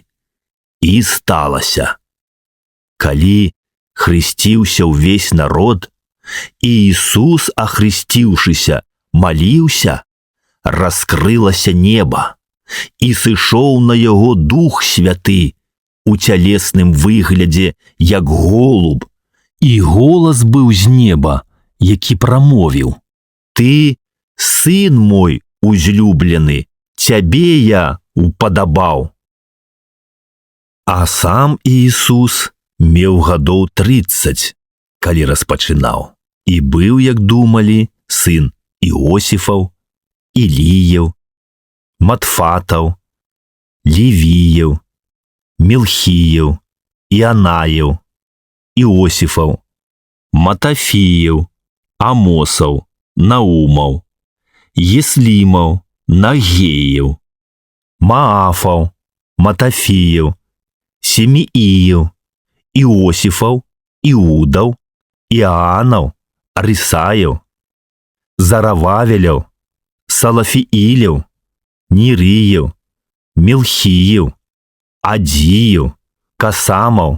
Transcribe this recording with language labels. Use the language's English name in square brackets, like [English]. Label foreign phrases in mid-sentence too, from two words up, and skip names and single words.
[Belarusian] І сталася, калі хрысціўся ўвесь народ, і Ісус, ахрысціўшыся, маліўся, раскрылася неба, і сышоў на яго Дух Святы у цялесным выглядзе, як голуб, і голас быў з неба, які прамовіў: «Ты, сын мой узлюблены, цябе я упадабаў». А сам Ісус меў гадоў 30, калі распачынаў, і быў, як думалі, сын Іосіфаў, Илиев, Матфатов, Левиев, Мелхиев, Ионаев, Иосифов, Матофиев, Амосов, Наумов, Еслимов, Нагеев, Маафов, Матофиев, Семииев, Иосифов, Иудов, Иоаннов, Арисаев, Зарававелев, Салафиилев, Нериев, Мелхиев, Адиев, Касамов,